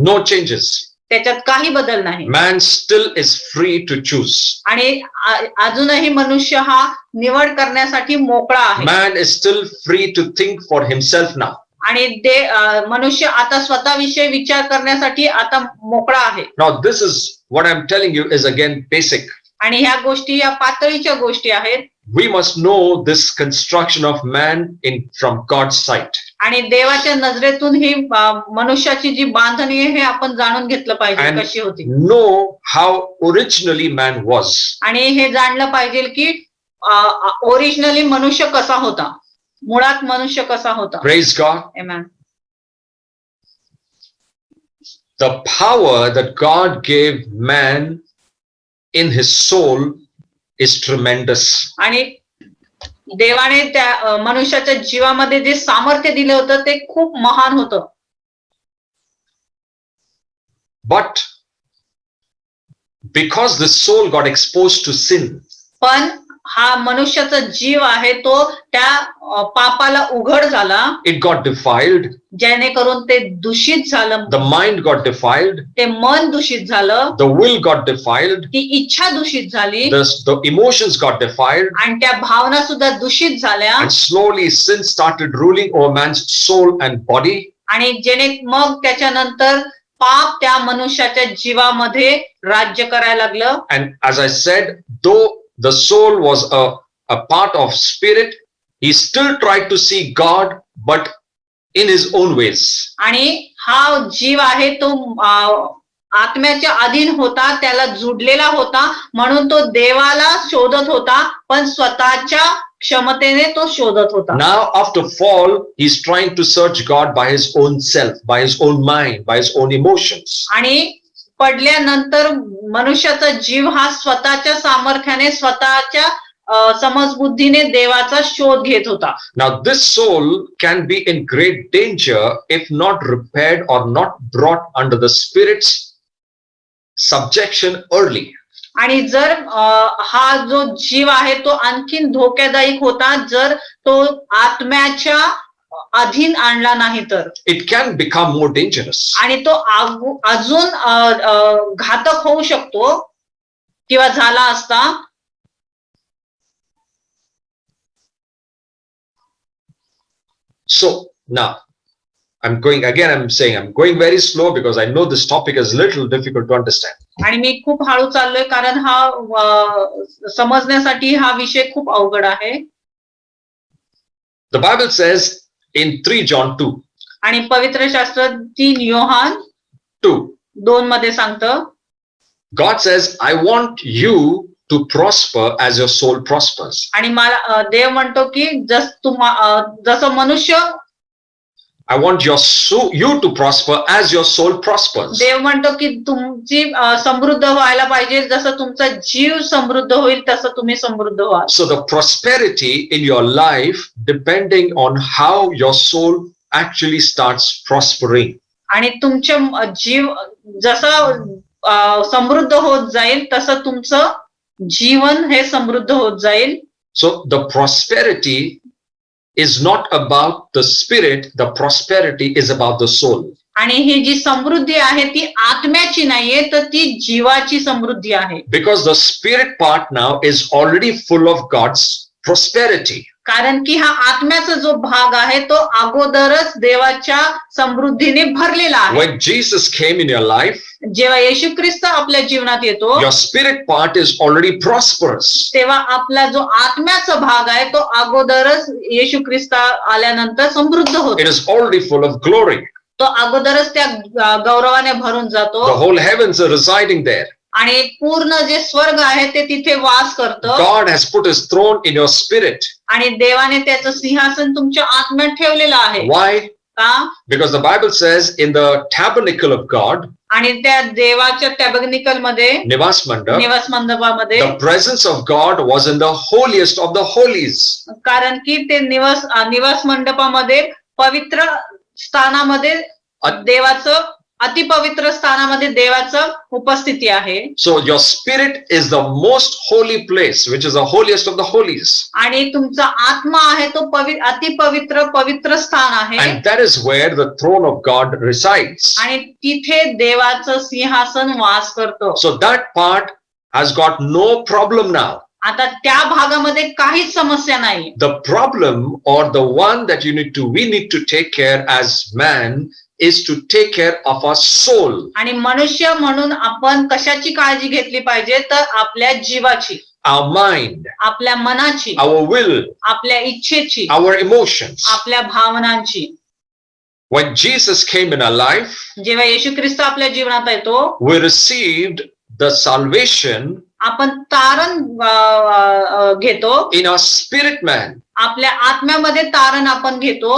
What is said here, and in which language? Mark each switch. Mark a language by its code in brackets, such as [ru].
[en] No changes. [mr] त्याच्यात काही बदल नाही. [en] Man still is free to choose. [mr] आणि अजूनही मनुष्य हा निवड करण्यासाठी मोकळा आहे. [en] Man is still free to think for himself now. [mr] आणि मनुष्य आता स्वतःविषयी विचार करण्यासाठी आता मोकळा आहे. [en] Now this is what I'm telling you is again basic. [mr] आणि ह्या गोष्टी या पातळीच्या गोष्टी आहेत. [en] We must know this construction of man from God's sight. [mr] आणि देवाच्या नजरेतून ही मनुष्याची जी बांधणी आहे हे आपण जाणून घेतलं पाहिजे कशी होती. [en] Know how originally man was. [mr] आणि हे जाणलं पाहिजे की ओरिजिनली मनुष्य कसा होता, मुळात मनुष्य कसा होता. [en] Praise God. Amen. The power that God gave man in his soul is tremendous. [mr] आणि देवाने त्या मनुष्याच्या जीवामध्ये जे सामर्थ्य दिलं होतं ते खूप महान होतं. [en] But because the soul got exposed to sin. [mr] पण हा मनुष्याचा जीव आहे तो त्या पापाला उघड झाला, [en] it got defiled, [mr] जेणेकरून ते दूषित झालं, [en] the mind got defiled, [mr] ते मन दूषित झालं, [en] the will got defiled, [mr] ती इच्छा दूषित झाली, [en] the emotions got defiled, [mr] आणि त्या भावना सुद्धा दूषित झाल्या, [en] and slowly sin started ruling over man's soul and body. [mr] आणि जेणे मग त्याच्यानंतर पाप त्या मनुष्याच्या जीवामध्ये राज्य करायला लागलं. [en] And as I said, though the soul was a part of spirit, he still tried to see God, but in his own ways. [mr] आणि हा जीव आहे तो आत्म्याच्या अधीन होता, त्याला जुडलेला होता, म्हणून तो देवाला शोधत होता, पण स्वतःच्या क्षमतेने तो शोधत होता. [en] Now after fall, he's trying to search God by his own self, by his own mind, by his own emotions. [mr] आणि पडल्यानंतर मनुष्याचा जीव हा स्वतःच्या सामर्थ्याने, स्वतःच्या समजबुद्धीने देवाचा शोध घेत होता. [en] Now this soul can be in great danger if not repaired or not brought under the Spirit's subjection early. [mr] आणि जर हा जो जीव आहे तो आणखीन धोकादायक होता जर तो आत्म्याच्या अधीन आणला नाही तर. [en] It can become more dangerous. [mr] आणि तो अजून घातक होऊ शकतो किंवा झाला असता. [en] So now I'm going very slow because I know this topic is little difficult to understand. [mr] आणि मी खूप हळू चाललोय कारण हा समजण्यासाठी हा विषय खूप अवघड आहे. [en] The Bible says in 3 John 2. [mr] आणि पवित्र शास्त्र 3 योहान 2 मध्ये सांगतं. [en] God says, I want you to prosper as your soul prospers. [mr] आणि मला देव म्हणतो की जसं मनुष्य, [en] I want you to prosper as your soul prospers. [mr] देव म्हणतो की तुमची समृद्ध व्हायला पाहिजे, जसं तुमचा जीव समृद्ध होईल तसं तुम्ही समृद्ध व्हाल. [en] So the prosperity in your life depending on how your soul actually starts prospering. [mr] आणि तुमच्या जीव जसं समृद्ध होत जाईल तसं तुमचं जीवन हे समृद्ध होत जाईल. [en] So the prosperity is not about the spirit, the prosperity is about the soul. [mr] आणि ही जी समृद्धी आहे ती आत्म्याची नाहीये तर ती जीवाची समृद्धी आहे. [en] Because the spirit part now is already full of God's prosperity. [mr] कारण की हा आत्म्याचा जो भाग आहे तो अगोदरच देवाच्या समृद्धीने भरलेला आहे. [en] When Jesus came in your life, [mr] जेव्हा येशू ख्रिस्त आपल्या जीवनात येतो, [en] your spirit part is already prosperous. [mr] तेव्हा आपला जो आत्म्याचा भाग आहे तो अगोदरच येशू ख्रिस्त आल्यानंतर समृद्ध होतो. [en] It is already full of glory. [mr] तो अगोदरच त्या गौरवाने भरून जातो. [en] The whole heavens are residing there. [mr] आणि पूर्ण जे स्वर्ग आहे ते तिथे वास करतं. [en] God has put his throne in your spirit. [mr] आणि देवाने त्याचं सिंहासन तुमच्या आत्म्यात ठेवलेलं आहे. [en] Why? [mr] का? [en] Because the Bible says in the tabernacle of God, [mr] आणि त्या देवाच्या टॅबर्निकल मध्ये, निवास मंडप, निवास मंडपामध्ये, [en] the presence of God was in the holiest of the holies. [mr] कारण की ते निवास मंडपामध्ये पवित्र स्थानामध्ये देवाचं, अतिपवित्र स्थानामध्ये देवाचं उपस्थिती आहे. [en] So your spirit is the most holy place, which is the holiest of the holies. [mr] आणि तुमचा आत्मा आहे तो अतिपवित्र पवित्र स्थान आहे. [en] And that is where the throne of God resides. [mr] आणि तिथे देवाचं सिंहासन वास करतो. [en] So that part has got no problem now. [mr] आता त्या भागामध्ये काहीच समस्या नाही. [en] The problem or the one that we need to take care as man is to take care of our soul. [mr] आणि मनुष्य म्हणून आपण कशाची काळजी घेतली पाहिजे तर आपल्या जीवाची, [en] our mind, [mr] आपल्या मनाची, [en] our will, [mr] आपल्या इच्छेची, [en] our emotions. [mr] आपल्या भावनांची. [en] When Jesus came in our life, [mr] जेव्हा येशू ख्रिस्त आपल्या जीवनात येतो, [en] we received the salvation [mr] आपण तारण घेतो. [en] in our spirit man. [mr] आपल्या आत्म्यामध्ये तारण आपण घेतो.